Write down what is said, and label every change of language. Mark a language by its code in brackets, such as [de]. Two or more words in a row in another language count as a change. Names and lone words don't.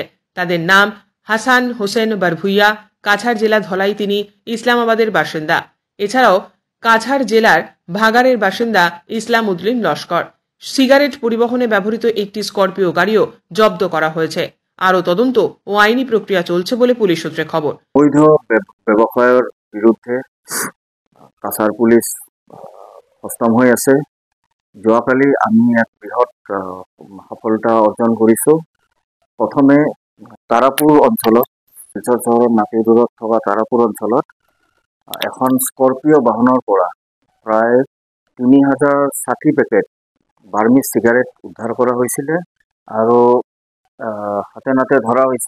[bn] তাদের নাম হাসান হোসেন বারভুইয়া, কাছাড় জেলা ধলাই, তিনি ইসলামাবাদের বাসিন্দা। এছাড়াও কাছাড় জেলার ভাগাড়ের বাসিন্দা ইসলাম উদ্দিন লস্কর। সিগারেট পরিবহনে ব্যবহৃত একটি স্করপিও গাড়িও জব্দ করা হয়েছে। আরও তদন্ত ও আইনি প্রক্রিয়া চলছে বলে পুলিশ সূত্রে খবর। [as] বৈধ ব্যৱসায়ৰ বিৰুদ্ধে কাছাৰ পুলিচ সষ্টম হৈ আছে। যোৱাকালি আমি এক বৃহৎ সফলতা অৰ্জন কৰিছোঁ। প্ৰথমে তাৰাপুৰ অঞ্চলত, শিলচৰ চহৰৰ নাতিদূৰত থকা তাৰাপুৰ অঞ্চলত এখন স্কৰপিঅ' বাহনৰ পৰা প্ৰায় 3060 পেকেট বাৰ্মিজ চিগাৰেট উদ্ধাৰ কৰা হৈছিলে আৰু হাতে নাতে ধৰা হৈছে।